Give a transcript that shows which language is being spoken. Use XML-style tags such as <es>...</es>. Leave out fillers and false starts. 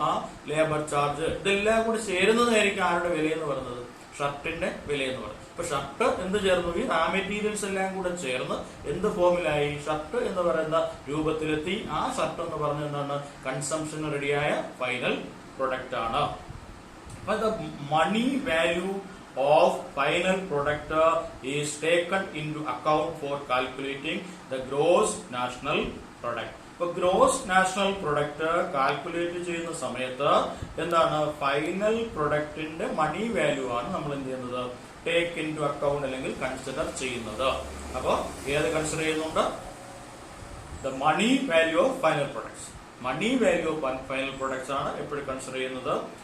<ml>ആ labour charge ഇതെല്ലാം കൂടി ചേരുന്നതായിരിക്കും ആരുടെ വിലയെന്ന് പറയുന്നത്? ഷർട്ടിന്റെ വിലയെന്ന് പറയുന്നത്. അപ്പൊ ഷർട്ട് എന്ത് ചേർന്നു? ഈ റാ മെറ്റീരിയൽസ് എല്ലാം കൂടെ ചേർന്ന് എന്ത് ഫോമിലായി? ഷർട്ട് എന്ന് പറയുന്ന രൂപത്തിലെത്തി. ആ ഷർട്ട് എന്ന് പറഞ്ഞ എന്താണ്? കൺസംഷന് റെഡിയായ ഫൈനൽ പ്രൊഡക്റ്റ് ആണ്.</ml> <en>But the money value of final product is taken into account for calculating the gross national product.</en> <ml>ഇപ്പൊ ഗ്രോസ് നാഷണൽ പ്രൊഡക്റ്റ് കാൽക്കുലേറ്റ് ചെയ്യുന്ന സമയത്ത് എന്താണ്? ഫൈനൽ പ്രൊഡക്റ്റിന്റെ മണി വാല്യൂ ആണ് നമ്മൾ എന്ത് ചെയ്യുന്നത്?</ml> <en>take into account</en> <ml>അല്ലെങ്കിൽ കൺസിഡർ ചെയ്യുന്നത്. അപ്പൊ ഏത് കൺസിഡർ ചെയ്യുന്നുണ്ട്?</ml> <en>The money value of final products. Money value of final products</en> <ml>ആണ് എപ്പോഴും കൺസിഡർ ചെയ്യുന്നത്?</ml>